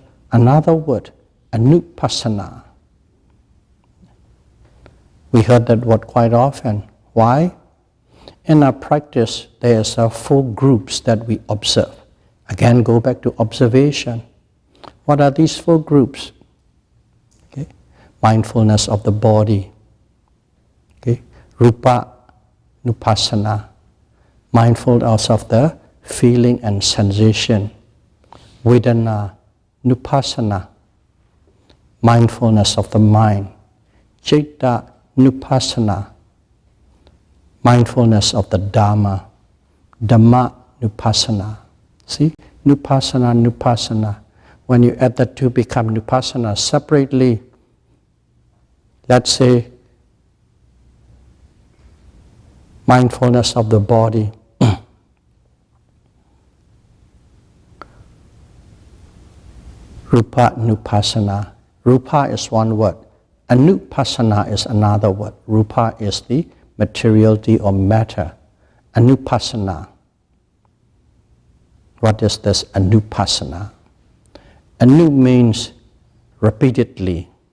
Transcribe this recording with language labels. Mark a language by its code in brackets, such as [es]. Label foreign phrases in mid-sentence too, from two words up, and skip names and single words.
[en] Another word, anupassana. We heard that word quite often. Why? In our practice, there's 4 groups that we observe. Again, go back to observation. What are these 4 groups? Okay. Mindfulness of the body. [pi] Okay. Rupa nupassana. [en] Mindfulness of the feeling and sensation. [pi] Vedana nupassana. [en] Mindfulness of the mind. [pi] Citta nupassana, [en] mindfulness of the Dhamma. [pi] Dhamma nupassana. See, nupassana. [en] When you add the 2, become nupassana. Separately, let's say, mindfulness of the body. [pi] Rupa nupassana. [en] Rupa is one word. Anupassana is another word. Rupa is the materiality or matter. Anupassana. What is this anupassana? Anu means repeatedly.